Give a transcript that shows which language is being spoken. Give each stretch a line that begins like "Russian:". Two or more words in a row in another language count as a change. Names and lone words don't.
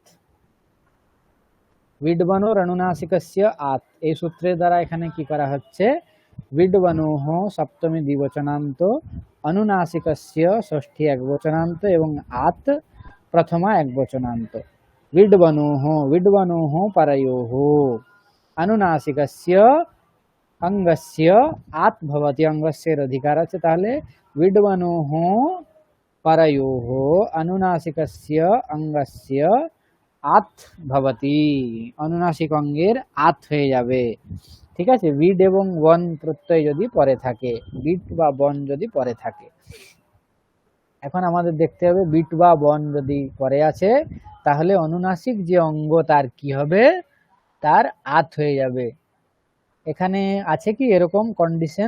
Sanskrit: বিড্বনোর অনুনাসিকস্য আত
Bangla: এই সূত্রের দ্বারা এখানে কি করা হচ্ছে? বিড্বনোহ সপ্তমী দ্বিবচনান্ত, অনুনাসিকস্য ষষ্ঠী একবচনান্ত এবং আত প্রথমা একবচনান্ত।
Sanskrit: বিড্বনোহ परयोः अनुनासिकस्य अंगस्य आत भवति। अंगस्य अधिकार
Bangla: আছে, তাহলে
Sanskrit: विड्वनोः परयोः अनुनासिकस्य अंगस्य आत भवति।
Bangla: अनुनासिक অঙ্গের আত হয়ে যাবে। ঠিক আছে, বিড এবং বন প্রত্যয় যদি পরে থাকে, বিট বা বন যদি পরে থাকে। এখন আমাদের দেখতে হবে বিট বা বন যদি পরে আছে তাহলে অনুনাসিক যে অঙ্গ তার কি হবে? তার আত হয়ে যাবে। এখানে আছে কি এরকম কন্ডিশন?